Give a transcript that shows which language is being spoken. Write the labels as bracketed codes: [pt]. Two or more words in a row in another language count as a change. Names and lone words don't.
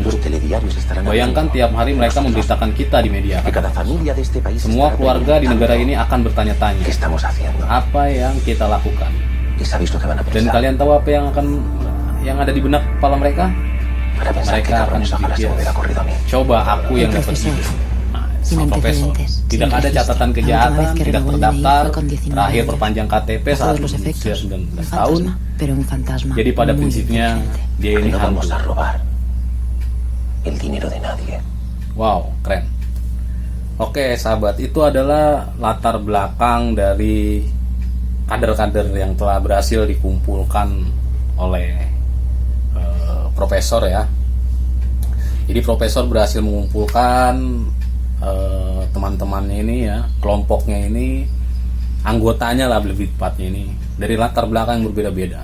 [es] los [id] buruk. [es] telediarios estarán [id] Bayangkan tiap hari mereka memberitakan kita di media. [es] que cada familia de este país [id] Semua [es] estará [id] keluarga di negara ini [es] preguntando [id] akan bertanya-tanya [es] qué estamos haciendo. [id] apa yang kita lakukan. [es] ¿Y sabéis lo que van a [id] Dan [es] pensar? [id] kalian tahu apa yang ada di benak kepala mereka? [es] Para pensar que [id] Mereka akan [es] cabrones ojalá se [id] berpikir, [es] me hubiera corrido a mí. [id] coba aku yang dapat [es] Profesor. [id] ini. Nah, [es] Sin [id] sang profesor. [es] antecedentes, [id] Tidak [es] sin [id] ada [es] registro. [id] catatan [es] La última [id] kejahatan, [es] vez que [id] tidak [es] renovó el [id] terdaftar, [es] DNI fue con 19 [id] terakhir [es] años. [id] perpanjang KTP [es] A [id] saat [es] todos los [id] berusia [es] efectos, [id] 19 [es] un [id] tahun. [es] fantasma, pero un fantasma [id] Jadi pada [es] muy [id] prinsipnya [es] inteligente. [id] dia [es] Que [id] ini [es] no [id] hantu. [es] vamos a robar el dinero de nadie. [id] Wow, keren. Oke, sahabat, itu adalah latar belakang dari kader-kader yang telah berhasil dikumpulkan oleh profesor ya. Jadi profesor berhasil mengumpulkan teman-temannya ini ya, kelompoknya ini, anggotanya lah lebih tepatnya ini, dari latar belakang yang berbeda-beda.